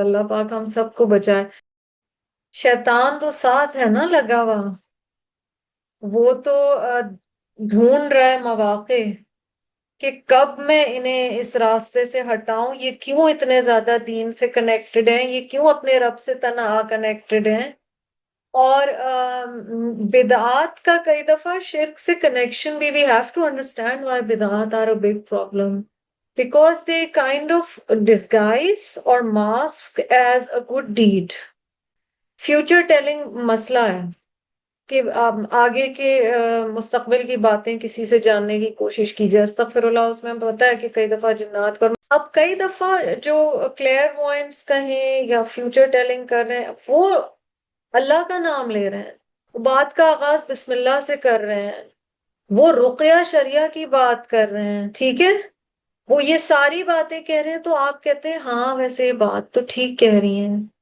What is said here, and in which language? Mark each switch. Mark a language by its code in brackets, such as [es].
[ur] اللہ پاک ہم سب کو بچائے. شیطان تو ساتھ ہے نا لگا ہوا، وہ تو ڈھونڈ رہا ہے مواقع کہ کب میں انہیں اس راستے سے ہٹاؤں. یہ کیوں اتنے زیادہ دین سے کنیکٹڈ ہیں، یہ کیوں اپنے رب سے تنہا کنیکٹڈ ہیں. اور بدعات کا کئی دفعہ شرک سے کنیکشن بھی، [en] we have to understand why بدعات are a big problem. Because they kind of disguise or mask as a good deed. [ur] Future telling مسئلہ ہے کہ آگے کے مستقبل کی باتیں کسی سے جاننے کی کوشش کی جائے. استغفر اللہ، اس میں ہم پتہ ہے کہ کئی دفعہ جنات کا، اب کئی دفعہ جو کلیئر وائنٹس کہیں یا فیوچر ٹیلنگ کر رہے ہیں وہ اللہ کا نام لے رہے ہیں، بات کا آغاز بسم اللہ سے کر رہے ہیں، وہ رقیہ شریعہ کی بات کر رہے ہیں، ٹھیک ہے، وہ یہ ساری باتیں کہہ رہے ہیں تو آپ کہتے ہیں ہاں ویسے یہ بات تو ٹھیک کہہ رہی ہیں.